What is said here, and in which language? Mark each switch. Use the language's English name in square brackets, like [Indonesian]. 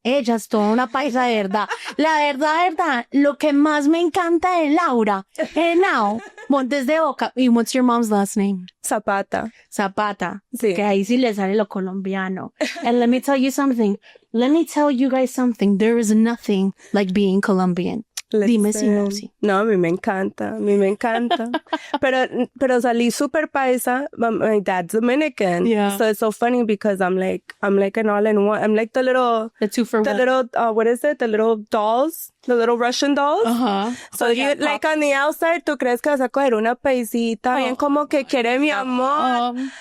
[Spanish] Ella es toda una paisa de verdad. La verdad, lo que más me encanta de Laura Genao, Montes de Oca. [English] ¿Y what's your mom's last name? [Spanish] Zapata. Zapata. Sí. Que ahí sí le sale lo colombiano. [English] And let me tell you something. Let me tell you guys something. There is nothing like being Colombian. [Spanish] Dime si no, sí. No, a mí me encanta. A mí me encanta. pero salí super paisa. [English] My dad's Dominican. Yeah. So it's so funny because I'm like an all-in-one. I'm like the two for one. little, what is it? The little dolls. The little Russian dolls. Uh-huh. So you, like on the outside, [Spanish] tú crees que vas a coger una paisita bien como que quiere mi amor.